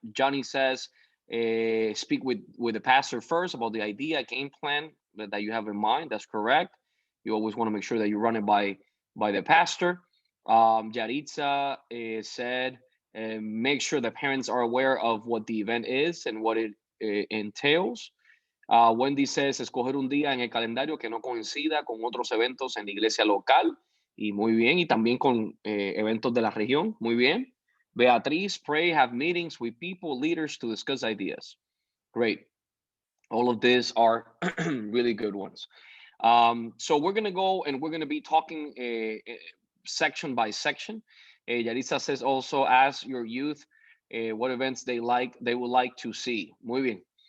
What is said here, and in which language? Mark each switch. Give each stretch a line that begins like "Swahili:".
English: Johnny says, speak with the pastor first about the idea, game plan that you have in mind. That's correct. You always want to make sure that you run it by the pastor. Yaritza said, make sure the parents are aware of what the event is and what it entails.
Spanish: Wendy says, escoger un día en el calendario que no coincida con otros eventos en la iglesia local. Y muy bien, y también con eventos de la región. Muy bien.
English: Beatriz, pray, have meetings with people, leaders to discuss ideas. Great. All of these are really good ones. So we're going to go and we're going to be talking section by section. Yaritza says also ask your youth what events they would like to see.
Spanish: Muy bien.